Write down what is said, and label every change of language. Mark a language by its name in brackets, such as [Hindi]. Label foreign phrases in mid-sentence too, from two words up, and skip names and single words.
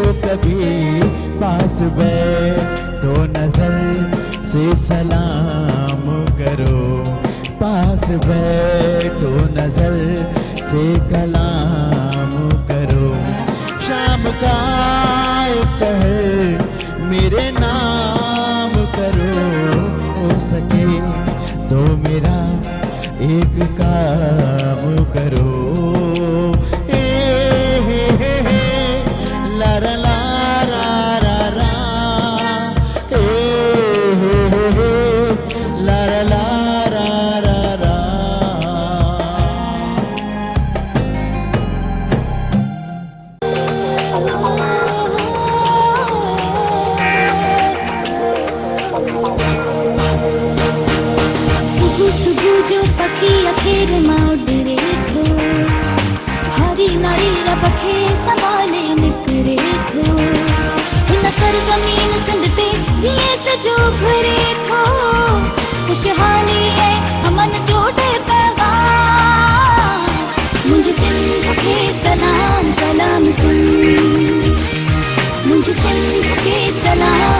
[Hindi] कभी, पास बैठो नजर से सलाम करो, पास बैठो नजर से कलाम करो, शाम का एक पहर मेरे नाम करो, हो सके तो मेरा एक काम करो। ए हे हे हे, ला ला ला ला ला ला, ए हे हे हे, ला ला ला ला ला ला। [Sindhi] सुबह सुबह जो पखी अखेर मां उडरे थो, हरी नारी रबखे संभाले निकरे थो, हिन सरज़मीन सिंध ते जीअं सजो घुरे थो, खुशहाली ऐं अमन जो ॾे पैगाम, मुंहिंजे सिंध खे सलाम सलाम सुन, मुंहिंजे सिंध खे सलाम